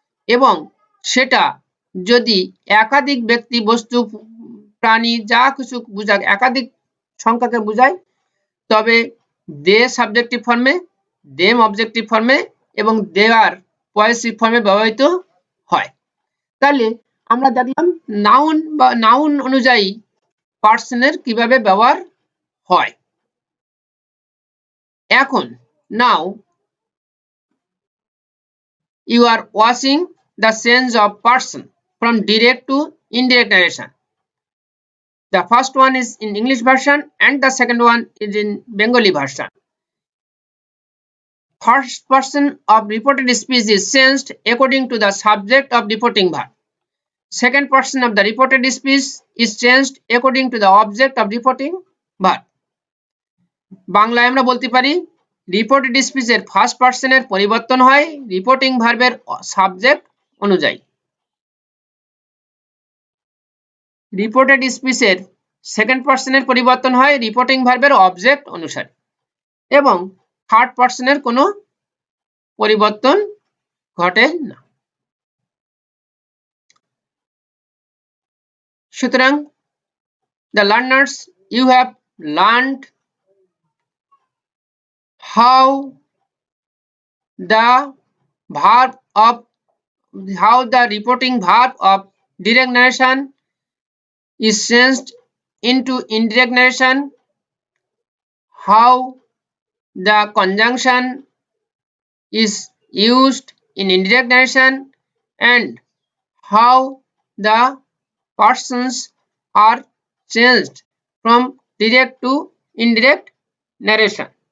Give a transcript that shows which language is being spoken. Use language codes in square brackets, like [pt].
[bn] এবং সেটা যদি একাধিক ব্যক্তি, বস্তু, প্রাণী যা কিছু বোঝাক, একাধিক সংখ্যাকে বোঝায়, তবে দে সাবজেক্টিভ ফর্মে, দেম অবজেক্টিভ ফর্মে এবং দেয়ার পজিটিভ ফর্মে ব্যবহৃত হয়। তাহলে আমরা দেখলাম নাউন বা নাউন অনুযায়ী পার্সনের কিভাবে ব্যবহার হয়। এখন নাও [en] you are watching the change of person from direct to indirect narration. The first one is in English version and the second one is in Bengali version. First person of reported speech is changed according to the subject of reporting verb. Second person of the reported speech is changed according to the object of reporting verb. [bn] বাংলায় আমরা বলতে পারি reported স্পিচের first পার্সনের পরিবর্তন হয় reporting ভার্বের subject অনুযায়ী। Reported স্পিচের second পার্সনের পরিবর্তন হয় রিপোর্টিং ভার্বের অবজেক্ট অনুসারে, এবং থার্ড পার্সনের কোনো পরিবর্তন ঘটে না। সুতরাং [en] the learners, you have learned how the verb of how the reporting verb of direct narration is changed into indirect narration, how the conjunction is used in indirect narration, and how the persons are changed from direct to indirect narration.